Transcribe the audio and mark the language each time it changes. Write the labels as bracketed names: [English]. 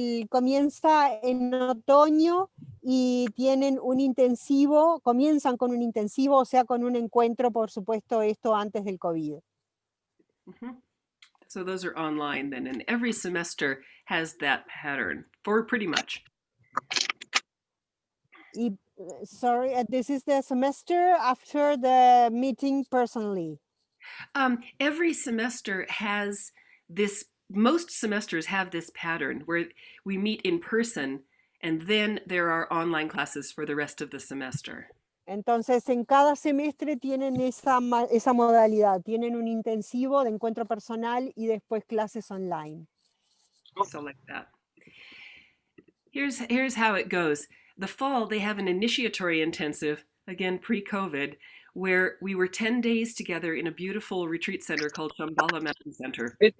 [Spanish] Comienza en otoño y tienen un intensivo, comienzan con un intensivo, o sea, con un encuentro, por supuesto, esto antes del COVID. Mm-hmm. [English] So those are online then, and every semester has that pattern for pretty much. Sorry, this is the semester after the meeting personally. Every semester has this, most semesters have this pattern where we meet in person and then there are online classes for the rest of the semester. [Spanish] Entonces, en cada semestre tienen esa modalidad, tienen un intensivo de encuentro personal y después clases online. [English] So like that. Here's how it goes. The fall, they have an initiatory intensive, again pre-COVID, where we were 10 days together in a beautiful retreat center called Shambhala Mountain Center.